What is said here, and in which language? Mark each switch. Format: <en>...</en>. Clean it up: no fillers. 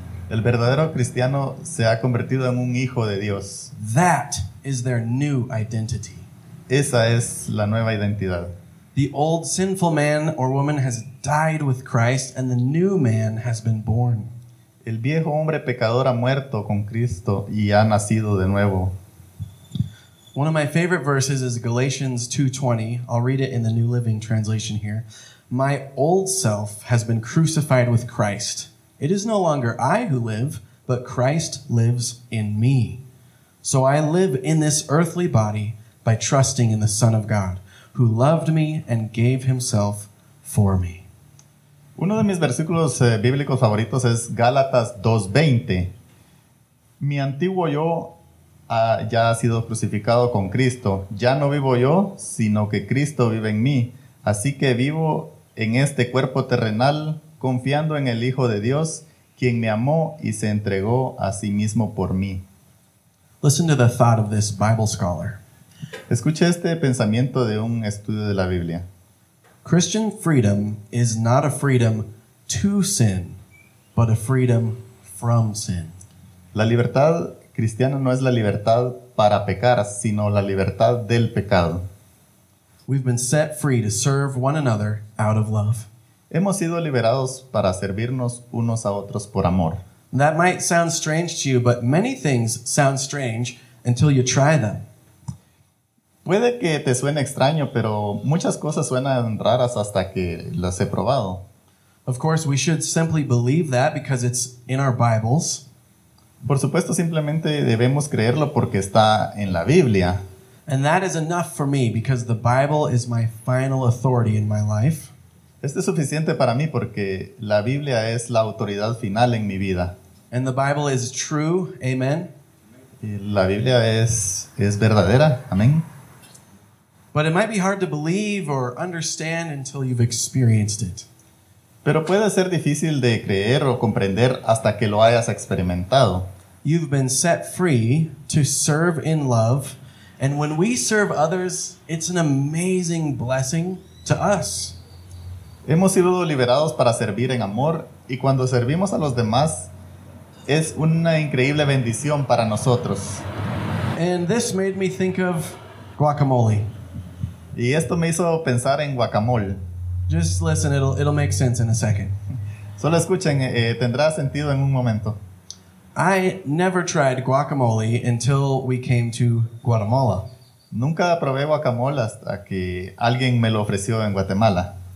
<es>El verdadero cristiano se ha convertido en un hijo de Dios.</es> <en>That is their new identity.</en> <es>Esa es la nueva identidad.</es> <en>The old sinful man or woman has died with Christ and the new man has been born.</en> <es>El viejo hombre pecador ha muerto con Cristo y ha nacido de nuevo.</es> <en>One of my favorite verses is Galatians 2:20. I'll read it in the New Living Translation here. My old self has been crucified with Christ. It is no longer I who live, but Christ lives in me. So I live in this earthly body by trusting in the Son of God, who loved me and gave himself for me.</en> <es>Uno de mis versículos bíblicos favoritos es Gálatas 2:20. Mi antiguo yo ya ha sido crucificado con Cristo. Ya no vivo yo, sino que Cristo vive en mí. Así que vivo en este cuerpo terrenal, confiando en el Hijo de Dios, quien me amó y se entregó a sí mismo por mí.</es> <en>Listen to the thought of this Bible scholar.</en> <es>Escuche este pensamiento de un estudio de la Biblia.</es> <en>Christian freedom is not a freedom to sin, but a freedom from sin.</en> <es>La libertad cristiana no es la libertad para pecar, sino la libertad del pecado.</es> <en>We've been set free to serve one another out of love.</en> <es>Hemos sido liberados para servirnos unos a otros por amor.</es> <en>That might sound strange to you, but many things sound strange until you try them.</en> <es>Puede que te suene extraño, pero muchas cosas suenan raras hasta que las he probado.</es> <en>Of course, we should simply believe that because it's in our Bibles.</en> <es>Por supuesto, simplemente debemos creerlo porque está en la Biblia.</es> <en>And that is enough for me because the Bible is my final authority in my life.</en> <es>Este es suficiente para mí porque la Biblia es la autoridad final en mi vida.</es> <en>And the Bible is true, amen.</en> <es>Y la Biblia es verdadera, amén.</es> <en>But it might be hard to believe or understand until you've experienced it.</en> <es>Pero puede ser difícil de creer o comprender hasta que lo hayas experimentado.</es> <en>You've been set free to serve in love, and when we serve others, it's an amazing blessing to us.</en> <es>Hemos sido liberados para servir en amor, y cuando servimos a los demás, es una increíble bendición para nosotros.</es> <en>And this made me think of guacamole.</en> <es>Y esto me hizo pensar en guacamole.</es> <en>Just listen, it'll make sense in a second.</en> <es>Solo escuchen, tendrá sentido en un momento.</es> <en>I never tried guacamole until we came to Guatemala.</en> <es>Nunca probé guacamole hasta que alguien me lo ofreció en Guatemala.</es>